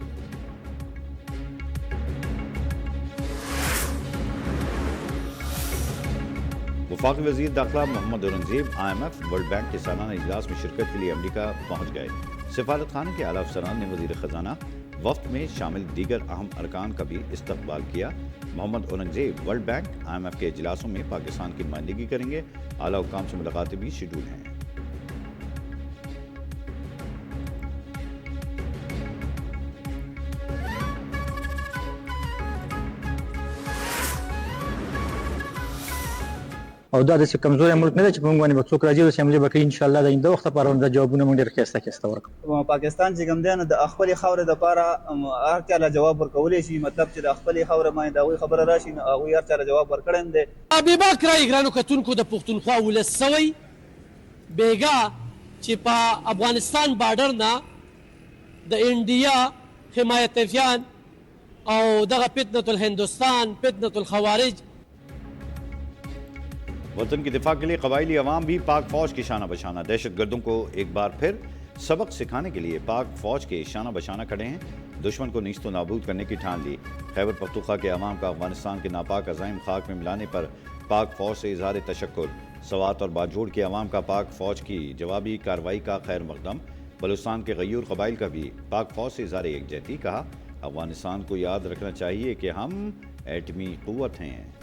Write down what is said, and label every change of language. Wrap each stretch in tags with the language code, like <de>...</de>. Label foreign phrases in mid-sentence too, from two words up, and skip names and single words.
<ur>وفاقی وزیر داخلہ محمد اورنگزیب IMF ورلڈ بینک کے سالانہ اجلاس میں شرکت کے لیے امریکہ پہنچ گئے سفارت خانے کے اعلیٰ افسران نے وزیر خزانہ وفد میں شامل دیگر اہم ارکان کا بھی استقبال کیا محمد اورنگزیب ورلڈ بینک IMF کے اجلاسوں میں پاکستان کی نمائندگی کریں گے اعلیٰ حکام سے ملاقاتیں بھی شیڈول ہیں</ur> <ps>او دا د کمزوري ملک نه دی چې په موږ باندې به څوک راځي او اسمبلی به کوي انشاءالله د آینده وخت لپاره دا جوابونه موږ ډېر ښایسته ورکړو پاکستان چې کوم دی نو د خپلې خاورې دپاره هر چا له جواب ورکولی شي مطلب چې د خپلې خاورې باندې د هغوی خبره راشي نو هغوی هر چا له جواب ورکړی هم دی بېباک رایې ګرانو کتونکو د پښتونخوا ولس سوی بېګا چې په افغانستان بارډر نه د انډیا حمایتیان او دغه فتنة الهندوستان فتنة الخوارج</ps> <ur>وطن کی دفاع کے لیے قبائلی عوام بھی پاک فوج کی شانہ بشانہ دہشت گردوں کو ایک بار پھر سبق سکھانے کے لیے پاک فوج کے شانہ بشانہ کھڑے ہیں دشمن کو نیست و نابود کرنے کی ٹھان لی خیبر پختونخوا کے عوام کا افغانستان کے ناپاک عزائم خاک میں ملانے پر پاک فوج سے اظہار تشکر سوات اور باجوڑ کے عوام کا پاک فوج کی جوابی کارروائی کا خیر مقدم بلوچستان کے غیور قبائل کا بھی پاک فوج سے اظہار یکجہتی کہا افغانستان کو یاد رکھنا چاہیے کہ ہم ایٹمی قوت ہیں</ur>